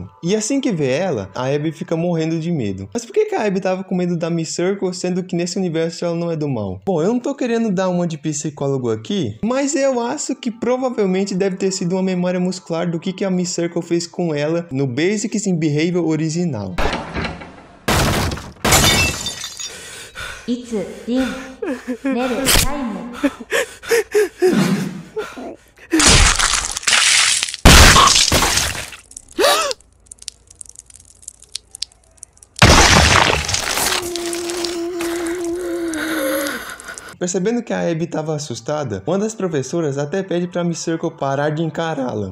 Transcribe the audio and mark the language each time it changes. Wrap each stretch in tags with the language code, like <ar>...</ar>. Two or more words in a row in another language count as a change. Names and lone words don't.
<pt>E assim que vê ela, a Abby fica morrendo de medo. Mas por que a Abby tava com medo da Miss Circle, sendo que nesse universo ela não é do mal? Bom, eu não tô querendo dar uma de psicólogo aqui, mas eu acho que provavelmente deve ter sido uma memória muscular do que a Miss Circle fez com ela no Basics in Behavior original.</pt> <ja>いつ、リン、寝るタイム。</ja> <pt>Percebendo que a Abby estava assustada, uma das professoras até pede para Miss Circle parar de encará-la.</pt>